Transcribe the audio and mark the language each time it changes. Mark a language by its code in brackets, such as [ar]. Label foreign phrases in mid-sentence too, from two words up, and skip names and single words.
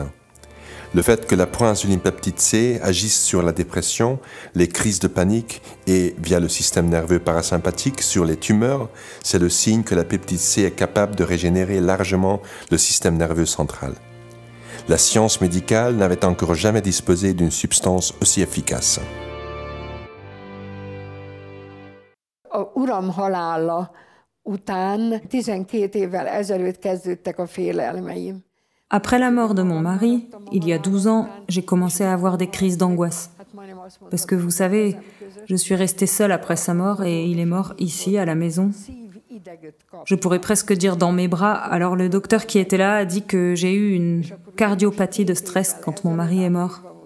[fr] Le fait que la proinsuline peptide C agisse sur la dépression, les crises de panique et, via le système nerveux parasympathique, sur les tumeurs, c'est le signe que la peptide C est capable de régénérer largement le système nerveux central. La science médicale n'avait encore jamais disposé d'une substance aussi efficace. [hu] Uram halála után 12 évvel ezelőtt kezdődtek a félelmeim. [fr] Après la mort de mon mari, il y a 12 ans, j'ai commencé à avoir des crises d'angoisse. Parce que vous savez, je suis restée seule après sa mort et il est mort ici, à la maison. Je pourrais presque dire dans mes bras. Alors le docteur qui était là a dit que j'ai eu une cardiopathie de stress quand mon mari est mort.